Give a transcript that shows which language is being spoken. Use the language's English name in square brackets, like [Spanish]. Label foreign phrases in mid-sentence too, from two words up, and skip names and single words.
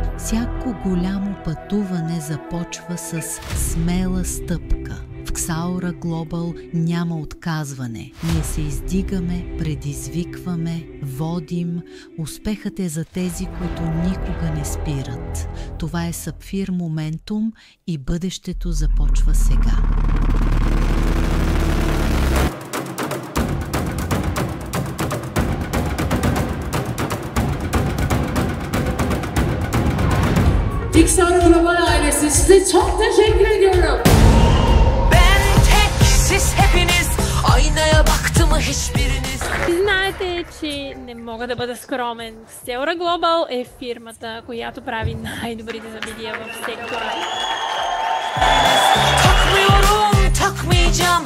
[Bulgarian] Всяко голямо пътуване започва с смела стъпка. В Ксаура Глобал няма отказване. Ние се издигаме, предизвикваме, водим. Успехът е за тези, които никога не спират. Това е Сапфир Моментум и бъдещето започва сега. [Turkish] Ksaura Global ailesi size çok teşekkür ediyorum. Ben tek, siz hepiniz. Aynaya baktı mı hiçbiriniz? [Bulgarian] Знаете, че не мога да бъда скромен. Ksaura Global е фирмата, която прави най-добрите събития в сектора. [Turkish] Takmıyorum, takmayacağım.